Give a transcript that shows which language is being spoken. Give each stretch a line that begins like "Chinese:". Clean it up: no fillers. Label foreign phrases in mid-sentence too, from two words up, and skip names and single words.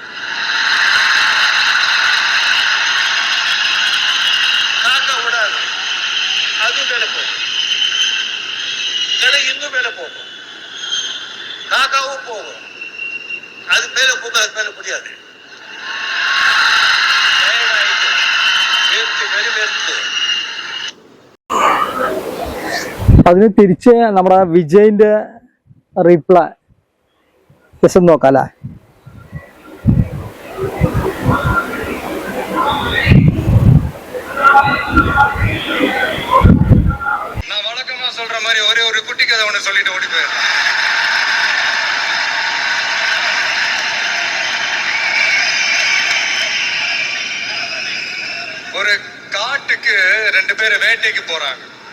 Tamil: காக்கா விடாது, அது மேலே போகும். கழுகு இன்னும் மேலே போகும், காக்காவும் போகும். அது மேலே போகும், அது மேலே முடியாது.
Malayalam: അതിന് തിരിച്ച് നമ്മുടെ വിജയിന്റെ റിപ്ലൈ ജസ്റ്റ് നോക്കാം അല്ലേ?
Tamil: நான் வழக்கமா சொல்ற மாதிரி ஒரே ஒரு குட்டி கதை ஒன்று சொல்லிட்டு ஓடி போயிடலாம். ஒரு காட்டுக்கு 2 பேர் வேட்டைக்கு போறாங்க.